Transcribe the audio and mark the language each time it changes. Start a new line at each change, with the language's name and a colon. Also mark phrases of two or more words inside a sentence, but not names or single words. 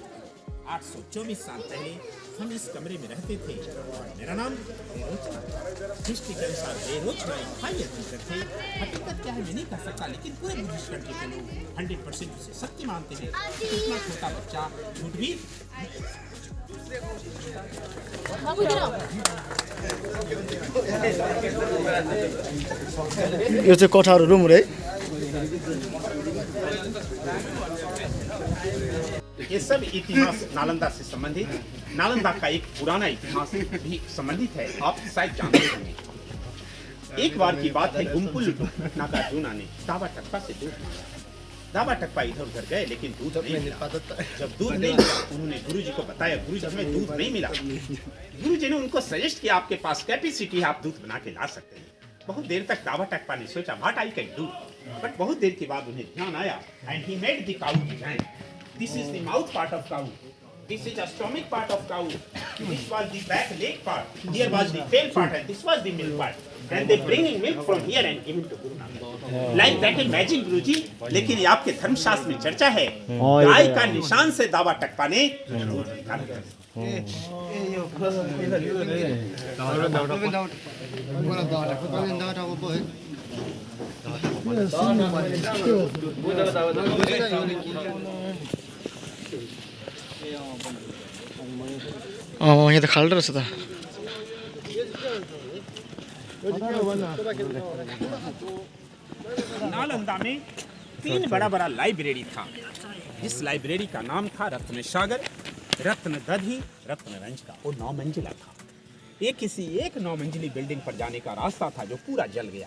Hindi: 824 साल पहले हम इस कमरे में रहते थे और मेरा नाम बेरोचना। हिस्ट्री के अनुसार बेरोचना एक
English: high teacher
Hindi: थे। हकीकत क्या है मैं नहीं कह सकता, लेकिन पूरे
English: Buddhist country
Hindi: के लोग 100% उसे सत्य मानते हैं। इतना छोटा बच्चा झूठ भी
Nepali: यो चाहिँ कोठाहरू रुम रे।
Hindi: ये सब इतिहास नालंदा से संबंधित, नालंदा का एक पुराना इतिहास भी संबंधित है, आप शायद जानते होंगे। एक बार की बात है, गुम्पुल नागार्जुना ने दावा टप्पा से दूध मांगा। दावा टप्पा इधर उधर गए लेकिन दूध नहीं मिला। जब दूध नहीं मिला उन्होंने गुरुजी को बताया, गुरुजी हमें दूध नहीं मिला। गुरुजी ने उनको सजेस्ट किया, आपके पास कैपेसिटी है, आप दूध बना के ला सकते हैं। बहुत देर तक दावा टप्पा ने सोचा
English: what I can do,
Hindi: बट बहुत देर के बाद उन्हें ध्यान आया
English: and he made the cow design. this is the mouth part of cow, this is a stomach part of cow, this was the back leg part, here was the tail part and this was the milk part, and they bringing milk from here and giving to Guru Nanak. Like that is magic, Guruji.
Hindi: लेकिन ये आपके धर्मशास्त्र में चर्चा है, गाय का निशान से दावा टप्पा ने दूध निकाला।
Nepali: यहाँ त खाल्डो रहेछ त।
Hindi: नालंदा में 3 बड़ा बड़ा लाइब्रेरी था। इस लाइब्रेरी का नाम था रत्न सागर, रत्न दधी, रत्न रंज का। वो 9 मंजिला था। ये किसी एक 9 मंजिली बिल्डिंग पर जाने का रास्ता था जो पूरा जल गया।